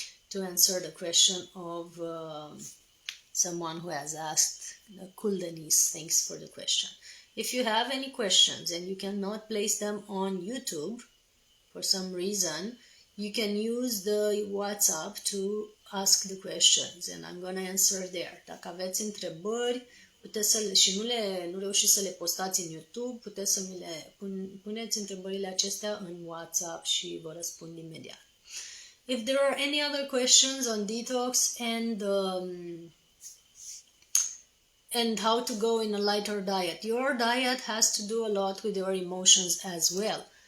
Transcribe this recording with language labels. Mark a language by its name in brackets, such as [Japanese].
[English] To answer the question of someone who has asked, Kuldanis, thanks for the question. If you have any questions and you cannot place them on YouTube for some reason, you can use the WhatsApp to ask the questions and I'm gonna answer there. [Romanian] Dacă aveți întrebări, puteți să și nu reușiți să le postați în YouTube, puteți să mi le puneți întrebările acestea în WhatsApp și vă răspund imediat. [English] If there are any other questions on detox and how to go in a lighter diet, your diet has to do a lot with your emotions as well.